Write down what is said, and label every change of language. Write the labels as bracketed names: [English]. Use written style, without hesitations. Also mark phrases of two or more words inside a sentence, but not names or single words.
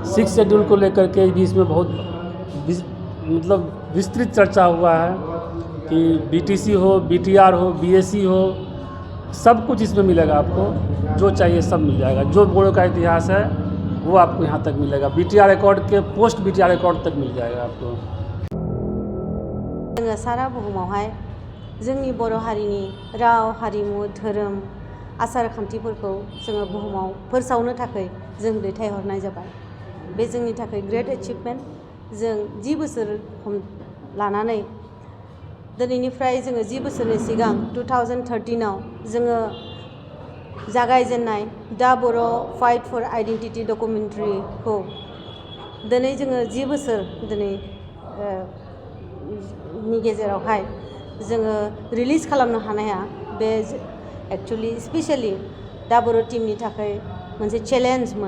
[Hindi] 6 शेड्यूल को लेकर के भी इसमें बहुत मतलब विस्तृत चर्चा हुआ है कि BTC हो, BTR हो, BAC हो, सब कुछ इसमें मिलेगा आपको। जो चाहिए सब मिल जाएगा। जो बोडो का इतिहास है वो आपको यहाँ तक मिलेगा। BTR रिकॉर्ड के पोस्ट BTR रिकॉर्ड तक मिल जाएगा आपको। [Bodo] जोङो सारा बुहुमावहाय जोंनि बर' हारिनि राव, हारिमु, धोरोम, आसार खान्थिफोरखौ जोङो बुहुमाव फोसावनो थाखाय जों दैथायहरनाय जाबाय। बे जोंनि थाखाय [English] great achievement. [Bodo] जों 10 बोसोर लानानै दिनैनिफ्राय जोङो 10 बोसोरनि सिगां 2013आव जोङो जागायजेननाय दा बर' फाइट फर आइडेन्टिटि डकुमेन्टारिखौ दिनै जोङो 10 बोसोर दिनै नि गेजेरावहाय जोङो रिलिज खालामनो हानाया बे [English] actually specially [Bodo] दा बर' टीमनि थाखाय मोनसे चेलेन्जमोन।